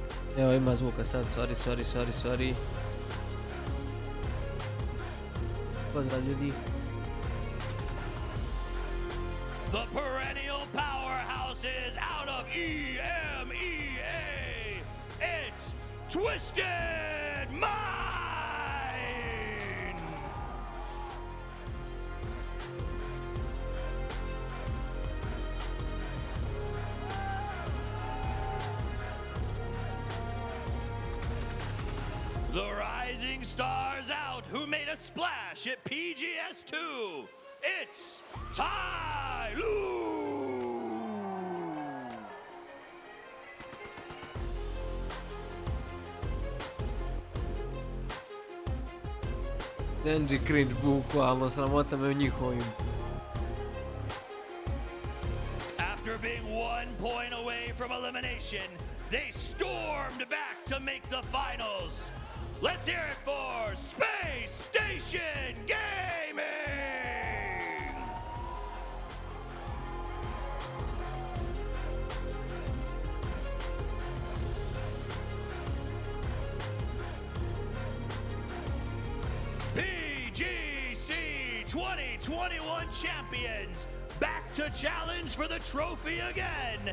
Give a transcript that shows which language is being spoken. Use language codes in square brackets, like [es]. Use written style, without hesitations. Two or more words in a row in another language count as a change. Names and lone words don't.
[bs] Evo ima zvuka sad, sorry. Pozdrav ljudi. [en] The perennial powerhouses out of EMEA. It's Twisted Mind. The rising stars out who made a splash at PGS2. It's Tai Lu. [bs] Nenji cringe bukvalno, sramota me u njihovim. [en] After being 1 point away from elimination, they stormed back to make the finals. Let's hear it for Space Station Gaming! PGC 2021 champions, back to challenge for the trophy again.